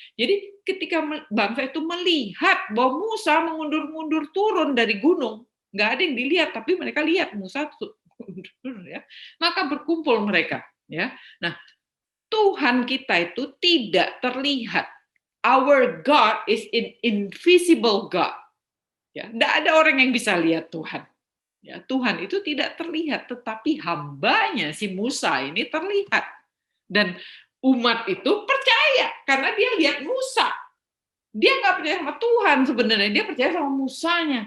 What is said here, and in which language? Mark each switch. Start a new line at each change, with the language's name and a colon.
Indonesian: Jadi ketika bangsa itu melihat bahwa Musa mengundur-mundur turun dari gunung, nggak ada yang dilihat, tapi mereka lihat Musa turun, ya. Maka berkumpul mereka, ya. Nah, Tuhan kita itu tidak terlihat.
English: Our God is an invisible God.
Indonesian: Ya, tidak ada orang yang bisa lihat Tuhan. Ya, Tuhan itu tidak terlihat, tetapi hambanya si Musa ini terlihat. Dan umat itu percaya karena dia lihat Musa. Dia nggak percaya sama Tuhan sebenarnya, dia percaya sama Musanya.